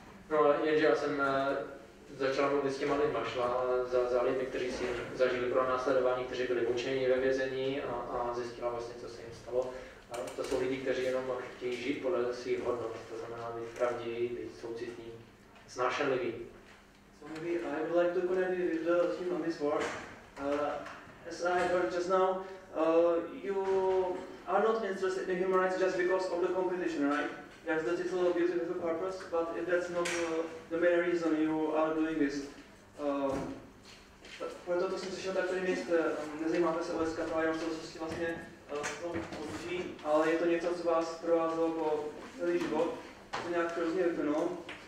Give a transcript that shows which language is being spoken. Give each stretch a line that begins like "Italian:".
Czech: No, jenže já jsem začala mluvit s těma lidma, šla za lidmi, kteří si zažili pronásledování, kteří byli mučeni ve vězení a zjistila vlastně, co se jim stalo. A to jsou lidi, kteří jenom chtějí žít podle svých hodnot, to znamená být pravdiví, být soucitní, snášenliví.
English: So maybe I would like to connect with the theme of Miss World. As I heard just now, you are not interested in human rights just because of the competition, right? Yes, the title of beauty with a purpose, but if that's not the main reason you are doing this,
Czech: proto to jsem slyšel, tak tady nejste, nezajímáte se o lidská práva, jenom se vlastně v tom odliší, ale je to něco, co vás provázelo po celý život, to nějak hrozně vyplynulo.